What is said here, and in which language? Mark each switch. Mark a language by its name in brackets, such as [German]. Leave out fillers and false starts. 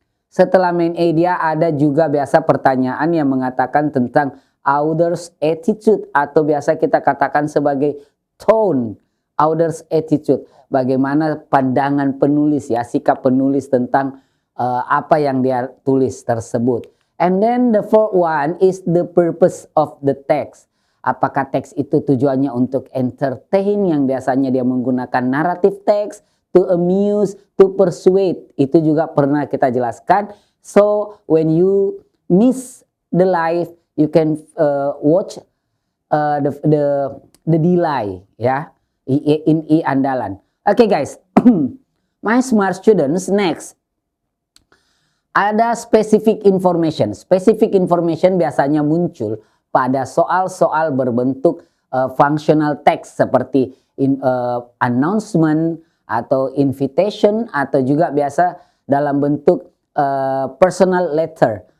[Indonesian] Setelah main idea ada juga biasa pertanyaan yang mengatakan tentang author's attitude, atau biasa kita katakan sebagai tone, author's attitude. Bagaimana pandangan penulis ya, sikap penulis tentang apa yang dia tulis tersebut. [English] And then the fourth one is the purpose of the text. [Indonesian] Apakah teks itu tujuannya untuk entertain, yang biasanya dia menggunakan narrative text, [English] to amuse, to persuade. [Indonesian] Itu juga pernah kita jelaskan. [English] So when you miss the live, you can watch the delay ya in e-andalan. Okay guys, my smart students, next. [Indonesian] Ada specific information. Specific information biasanya muncul pada soal-soal berbentuk functional text seperti announcement atau invitation, atau juga biasa dalam bentuk personal letter.